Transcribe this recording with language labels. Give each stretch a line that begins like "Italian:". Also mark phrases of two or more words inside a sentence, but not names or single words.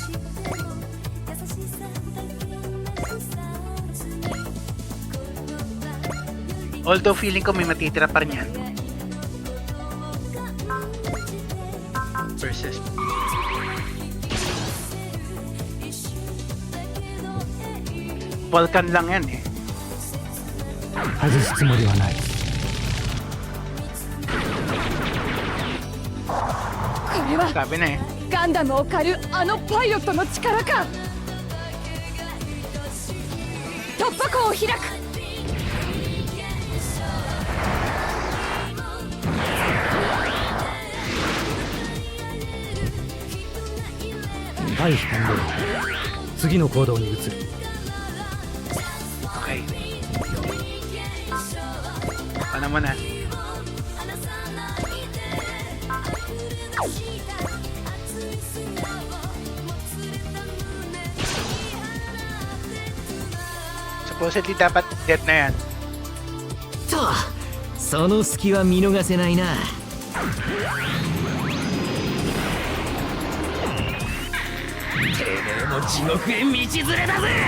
Filipino: Although feeling ko may matitira pa rin yan. Versus. Vulcan lang yan eh.
Japanese: 外すつもりはない。これは
Filipino: Sabi na eh.
Japanese: ガンダムを狩るあのパイロットの力か。突破口を開く。回避完了。次の行動に移る。
Filipino: Okay. Paano mo na? Supposedly dapat dead na yan.
Japanese: とその隙は見逃せないな。てめえも地獄へ道連れだぜ。